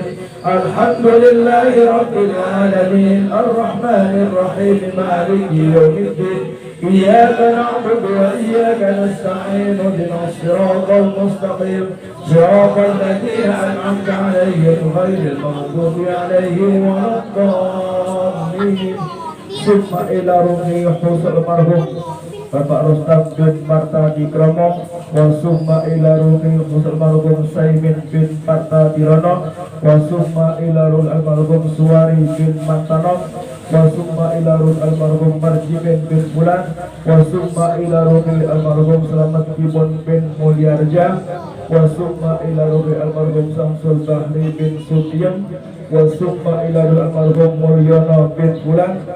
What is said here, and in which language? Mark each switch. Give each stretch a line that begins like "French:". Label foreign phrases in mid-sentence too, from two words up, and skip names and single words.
Arabic: الحمد لله رب العالمين الرحمن الرحيم مالك يوم الدين إياك نعبد وإياك نستعين اهدنا الصراط المستقيم صراط الذين أنعمت عليهم غير المغضوب عليهم ولا الضالين. ثم إلى روحي حسن المرحوم Bapak Rustam bin Martadi Kromo, وثم إلى روح Musul Marhum Saimin bin Martadi Rono, وثم إلى روح المرحوم Suwari bin Mantano, وثم إلى روح المرحوم Marjimin bin Bulan, وثم إلى روح المرحوم Selamat Kibon bin Mulyarja, وثم إلى روح المرحوم Samsul Bahri bin Sutiem, وثم إلى روح المرحوم Mulyono bin Bulan,